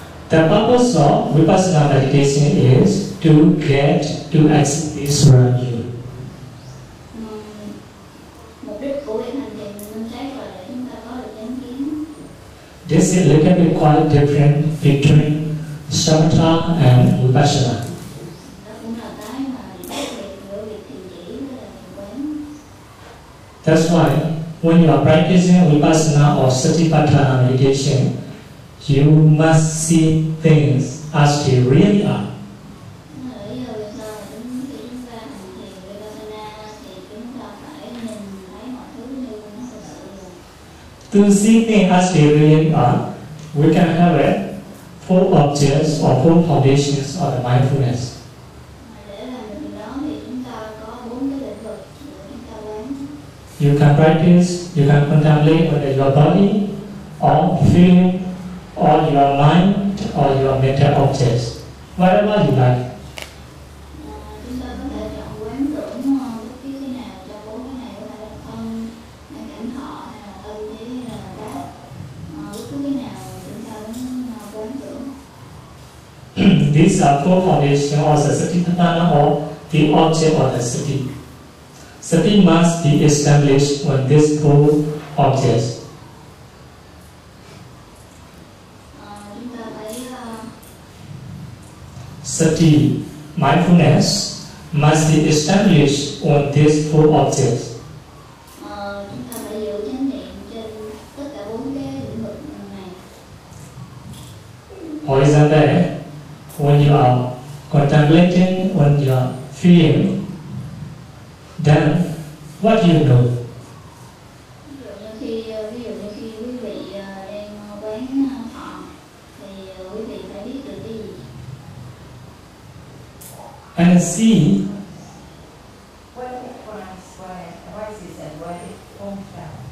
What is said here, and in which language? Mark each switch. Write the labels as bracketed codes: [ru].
[en] The purpose of Vipassana meditation is to get to exist around you. [vi] Mục đích của việc hành thiền minh sát là để chúng ta có được chánh kiến. [en] This is a little bit quite different between samatha and vipassana. [vi] Đó cũng là cái mà khác biệt giữa việc thiền chỉ với thiền quán. [en] That's why when you are practicing vipassana or satipatthana meditation, you must see things as they really are. [vi] Lý do vì sao mà khi chúng ta hành thiền vipassana thì chúng ta phải nhìn thấy mọi thứ như nó thực sự là. [en] To see things as they really are, we can have it four objects or four foundations of the mindfulness. [vi] Để làm được điều đó thì chúng ta có 4 cái lĩnh vực để chúng ta quán. [en] You can practice, you can contemplate whether your body or feeling or your mind or your mental objects, whatever you like. [vi] Chúng ta có thể chọn quán tưởng bất cứ cái nào cho 4 cái này, có thể là thân, hay cảnh thọ, hay là tư thế, hay là pháp. Bất cứ cái nào chúng ta muốn quán tưởng. [en] These are four foundations of the satipatthana or the object of the sati. Sati must be established on these four objects. [vi] Chúng ta phải [en] Sati, mindfulness, must be established on these four objects. [vi] chúng ta phải giữ chánh niệm trên tất cả 4 cái lĩnh vực này. [en] For example, when you are contemplating on your feeling, then what do you know? [vi] Ví dụ như khi quý vị đang quán thọ thì quý vị phải biết được cái gì. [en] And see, Where it arises and where it falls down.